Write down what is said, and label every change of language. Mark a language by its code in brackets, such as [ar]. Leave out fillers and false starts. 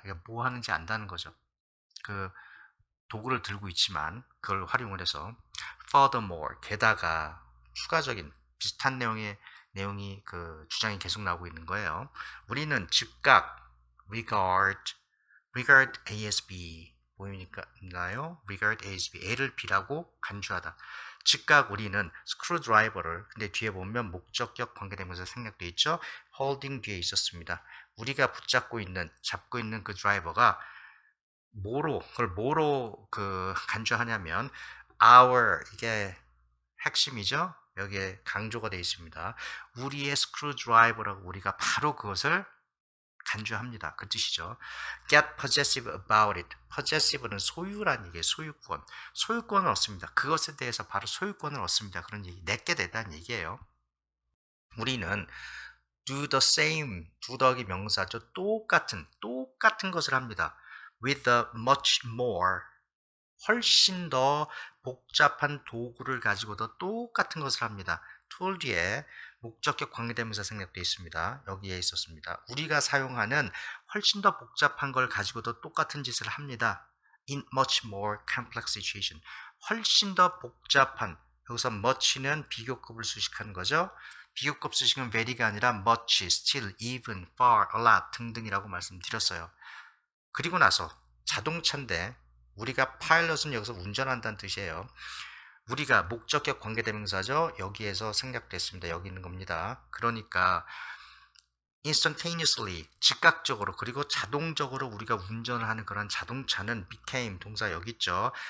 [ko] 그러니까 뭐 하는지 안다는 거죠. 그 도구를 들고 있지만 그걸 활용을 해서 furthermore, 게다가 추가적인 비슷한 내용이 그 주장이 계속 나오고 있는 거예요. 우리는 즉각 regard ASB 보이니까요? regard ASB, A를 B라고 간주하다. 즉각 우리는 스크루드라이버를, 근데 뒤에 보면 목적격 관계대명사 생략되어 있죠? holding 뒤에 있었습니다. 우리가 잡고 있는 그 드라이버가 그걸 뭐로 간주하냐면 our, 이게 핵심이죠. 여기에 강조가 되어 있습니다. 우리의 스크루드라이버라고 우리가 바로 그것을 간주합니다. 그 뜻이죠. [en] Get possessive about it. [ko] possessive는 소유란 얘기예요. 소유권. 소유권을 얻습니다. 그것에 대해서 바로 소유권을 얻습니다. 그런 얘기. 내게 되다는 얘기예요. 우리는 [en] do the same, [ko] do 더하기 명사죠. 똑같은 것을 합니다. [en] with a much more, [ko] 훨씬 더 복잡한 도구를 가지고도 똑같은 것을 합니다. tool 뒤에 목적격 관계대명사 생략되어 있습니다. 여기에 있었습니다. 우리가 사용하는 훨씬 더 복잡한 걸 가지고도 똑같은 짓을 합니다. [en] in much more complex situation. [ko] 훨씬 더 복잡한, 여기서 much는 비교급을 수식하는 거죠. 비교급 수식은 very가 아니라 much, still, even, far, a lot 등등이라고 말씀드렸어요. 그리고 나서 자동차인데 우리가 파일럿은 여기서 운전한다는 뜻이에요. 우리가 목적격 관계대명사죠. 여기에서 생략됐습니다. 여기 있는 겁니다. 그러니까 instantaneously 즉각적으로 그리고 자동적으로 우리가 운전을 하는 그런 자동차는 became 동사 여기 있죠.